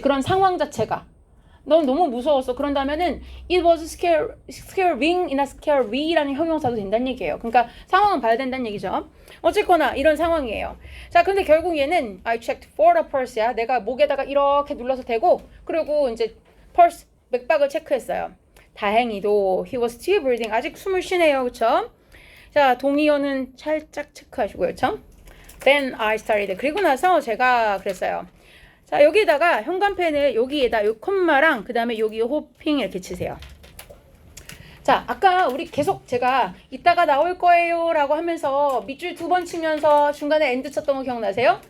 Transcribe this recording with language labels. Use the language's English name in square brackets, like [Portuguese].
[Korean] 그런 상황 자체가 넌 너무 무서웠어. 그런다면은 [English] it was scaring [Korean] 이나 scary라는 형용사도 된다는 얘기예요. 그러니까 상황은 봐야 된다는 얘기죠. 어쨌거나 이런 상황이에요. 자, 근데 결국 얘는 [English] I checked for a pulse [Korean] 야. 내가 목에다가 이렇게 눌러서 대고 그리고 이제 pulse 맥박을 체크했어요. 다행히도 [English] he was still breathing. [Korean] 아직 숨을 쉬네요. 그쵸? 자, 동의어는 살짝 체크하시고요. 그쵸? [English] Then I started. [Korean] 그리고 나서 제가 그랬어요. 자, 여기에다가 현관펜을 여기에다 요 콤마랑 그 다음에 여기 호핑 이렇게 치세요. 자, 아까 우리 계속 제가 이따가 나올 거예요 라고 하면서 밑줄 2번 치면서 중간에 엔드 쳤던 거 기억나세요?